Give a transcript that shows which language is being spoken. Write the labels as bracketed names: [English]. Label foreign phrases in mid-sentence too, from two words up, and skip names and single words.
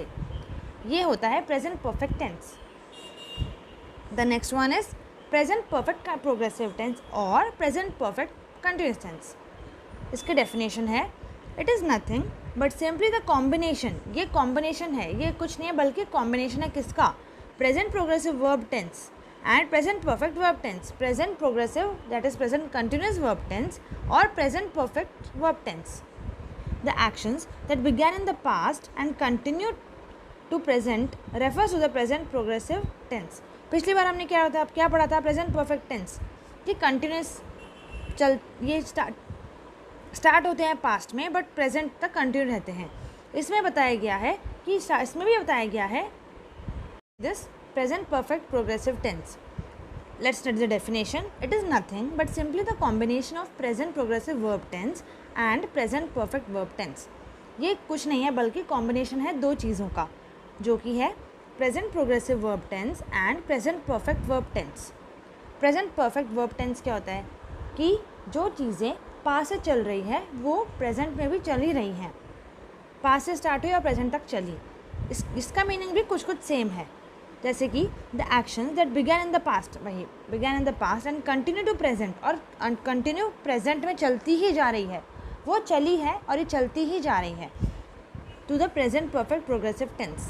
[Hindi] ये होता है [English] present perfect tense. The next one is present perfect progressive tense और present perfect continuous tense। [Hindi] इसकी डेफिनेशन है [English] it is nothing but simply the combination, [Hindi] ये कॉम्बिनेशन है, ये कुछ नहीं है बल्कि कॉम्बिनेशन है किसका? [English] present progressive verb tense and present perfect verb tense, present progressive that is present continuous verb tense or present perfect verb tense. The actions that began in the past and continue to present refers to the present progressive tense. [Hindi] पिछली बार हमने क्या पढ़ा था? [English] present perfect tense [Hindi] कि कंटिन्यूस ये स्टार्ट होते हैं पास्ट में बट प्रेजेंट तक कंटिन्यू रहते हैं। इसमें बताया गया है कि इसमें भी बताया गया है [English] this present perfect progressive tense. Let's study the definition. It is nothing but simply the combination of present progressive verb tense and present perfect verb tense. [Hindi] ये कुछ नहीं है बल्कि कॉम्बिनेशन है दो चीज़ों का, जो कि है [English] present progressive verb tense and present perfect verb tense. present perfect verb tense [Hindi] क्या होता है कि जो चीज़ें पास से चल रही है वो प्रेजेंट में भी चल ही रही हैं, पास से स्टार्ट हुई और प्रेजेंट तक चली। इसका मीनिंग भी कुछ सेम है, जैसे कि [English] the actions that began in the past, [Hindi] वही [English] began in the past and continue to present, [Hindi] और कंटिन्यू प्रेजेंट में चलती ही जा रही है, वो चली है और ये चलती ही जा रही है, [English] to the present perfect progressive tense.